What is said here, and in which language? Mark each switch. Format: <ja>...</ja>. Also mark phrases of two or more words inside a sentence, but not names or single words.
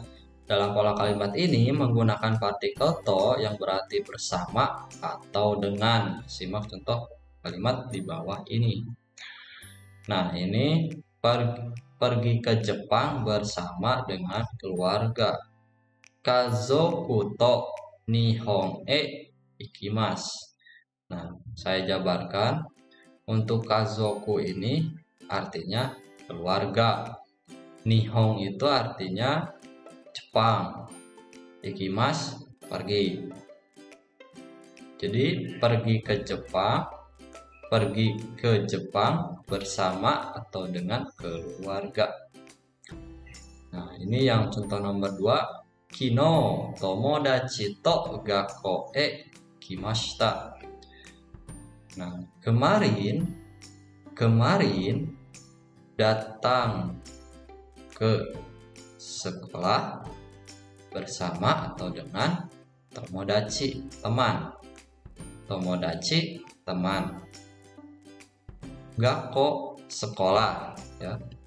<id>Dalam pola kalimat ini menggunakan partikel to yang berarti bersama atau dengan. Simak contoh kalimat di bawah ini. Nah, ini pergi ke Jepang bersama dengan keluarga.</id> <ja>家族と日本行きます.</ja> <id>Nah, saya jabarkan. Untuk kazoku ini artinya keluarga. Nihon itu artinya Jepang. Ikimas pergi. Jadi pergi ke Jepang bersama atau dengan keluarga. Nah, ini yang contoh nomor 2.</id> <ja>昨日友達と学校来ました.</ja> <id>Nah, kemarin datang ke sekolah bersama atau dengan tomodachi, teman. Tomodachi, teman. Gakko, sekolah ya.</id>